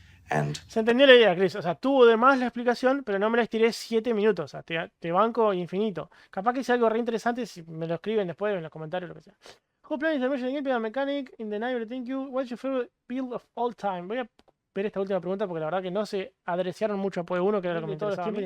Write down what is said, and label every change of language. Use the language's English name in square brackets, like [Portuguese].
[English] And [Spanish] se entendió la idea, Chris. O sea, tuvo de más la explicación, pero no me la estiré 7 minutos. O sea, te banco infinito. Capaz que sea algo re interesante si me lo escriben después en los comentarios o lo que sea. [English] Who plays the Mission Gameplay Mechanic in the Night? Thank you. What's your favorite build of all time? [Spanish] Voy a ver esta última pregunta porque la verdad que no se adreciaron mucho a PoE 1, que era lo que me interesaba a mí.